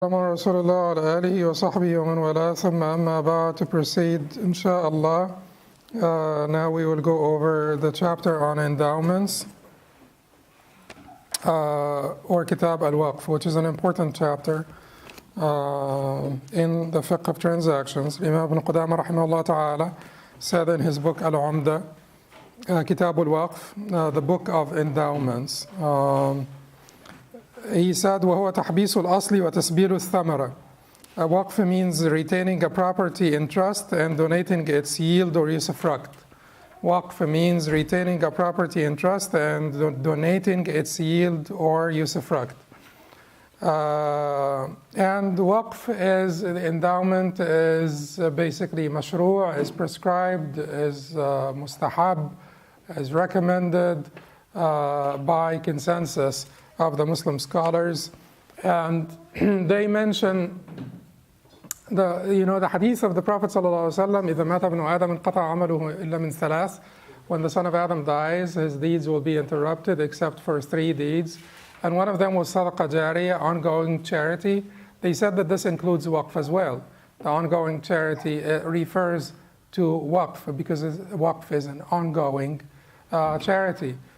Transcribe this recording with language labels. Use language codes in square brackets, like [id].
[ar] رسول الله وعلى آله وصحبه ومن والاه ثم أما بعد. [en] To proceed, inshallah, now we will go over the chapter on endowments or Kitab al-Waqf, which is an important chapter in the fiqh of transactions. Imam ibn Qudamah rahimahullah ta'ala said in his book al-Umdat, Kitab al-Waqf, the book of endowments. He said, [ar] وَهُوَ تَحْبِيسُ الْأَصْلِ وَتَسْبِيلُ الثَّمَرَةِ. [en] A waqf means retaining a property in trust and donating its yield or usufruct. Waqf means retaining a property in trust and donating its yield or usufruct. And waqf is, the endowment is basically mashru', is prescribed, is mustahab, is recommended by consensus of the Muslim scholars. And they mention the hadith of the Prophet ﷺ, [ar] إِذَا مَاتَ ابْنُ آدَمَ انْقَطَعَ عَمَلُهُ إِلَّا مِنْ ثَلَاثٍ. [en] When the son of Adam dies, his deeds will be interrupted except for 3 deeds. And one of them was sadaqah jariyah, ongoing charity. They said that this includes waqf as well. The ongoing charity refers to waqf because waqf is an ongoing charity.